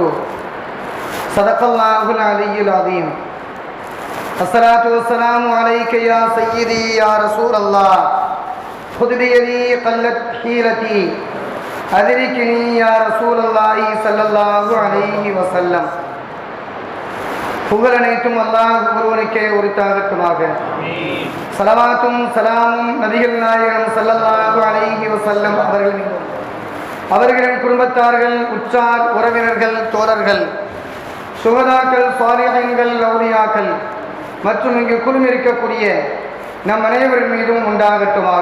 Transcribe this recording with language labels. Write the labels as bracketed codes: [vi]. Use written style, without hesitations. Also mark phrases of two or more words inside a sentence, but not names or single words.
[ar] صدق الله العلي العظيم. الصلاة والسلام عليك يا سيدي يا رسول الله. خذ بيدي قلت حيلتي أدركني يا رسول الله صلى الله عليه وسلم. [ta] புகழ் அனைத்தும் அல்லாஹ் ஒருவனுக்கே உரித்தாகட்டுமாக. ஸலவாத்தும் சலாமும் நபிகள் நாயகம் [ar] صلى الله عليه وسلم [ta] அவர்கள் மீதும், அவர்களின் குடும்பத்தார்கள், உற்றார் உறவினர்கள், தோழர்கள், சுஹதாக்கள், சாலிஹீன்கள், அவுலியாக்கள் மற்றும் இங்கு குழுமிருக்கக்கூடிய நம் அனைவரின் மீதும் உண்டாகட்டுமாக.